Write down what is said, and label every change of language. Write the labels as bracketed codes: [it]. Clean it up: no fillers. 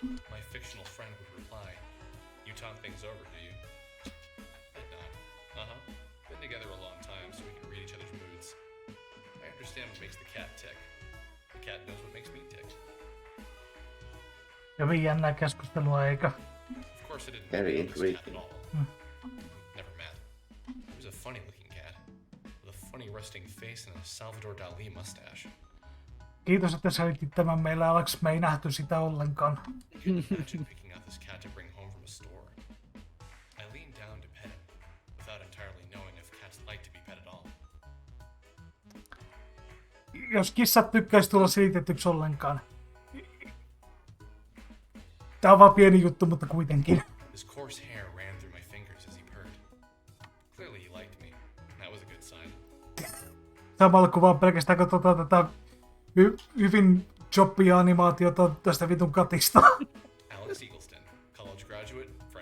[en] My fictional friend would reply, "You talk things over, do you?" I'd nod. Uh-huh. Been together a long time, so we can read each other's moods. I understand what makes the cat tick. The cat knows what makes me tick. [fi] Hyvin jännää keskustelua, eikö? [en] Of course I didn't Very know this cat intriguing. at all. Never met. He was a funny looking cat, with a funny resting face and a Salvador Dali mustache. [fi] Kiitos, että selitit tämän meille, Alex. Me ei nähty sitä ollenkaan. [en] I couldn't imagine picking out this cat to bring home from a store. I leaned down to pet him, without entirely knowing if cats like to be pet at all. [fi] Jos kissat tykkäisi tulla selitetyksi ollenkaan. Tää on vaan pieni juttu, mutta kuitenkin. [en] His coarse hair ran through my fingers as he purred. Clearly he liked me. That was a good sign. [fi] Samalla kun vaan pelkästään katsotaan tätä hyvin choppia animaatiota tästä vitun katista. [en] Alex Eagleston, college graduate, friend of